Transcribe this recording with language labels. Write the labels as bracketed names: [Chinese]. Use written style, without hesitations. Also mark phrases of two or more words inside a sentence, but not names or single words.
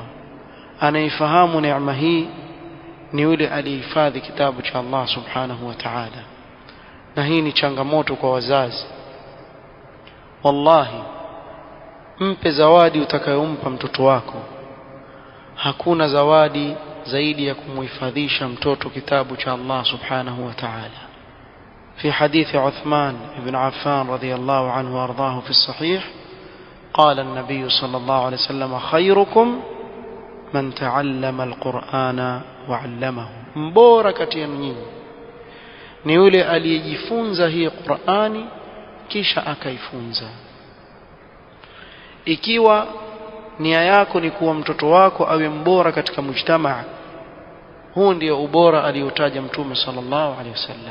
[Swahili] Anaifahamu neema hii ni yule alihifadhi kitabu cha Allah [Arabic] سبحانه وتعالى. [Swahili] Na hii ni changamoto kwa wazazi. Wallahi, mpe zawadi utakayompa mtoto wako. Hakuna zawadi zaidi ya kumuhifadhisha mtoto kitabu cha Allah [Arabic] سبحانه وتعالى. في حديث عثمان بن عفان رضي الله عنه وارضاه في الصحيح قال النبي صلى الله عليه وسلم: خيركم من تعلم القرآن وعلمه. [Swahili] mbora kati yenu nyinyi ni yule aliyejifunza hii Qur'ani kisha akaifunza. Ikiwa nia yako ni kuwa mtoto wako awe mbora katika mujtamaa, huu ndio ubora aliotaja Mtume [Arabic] صلى الله عليه وسلم.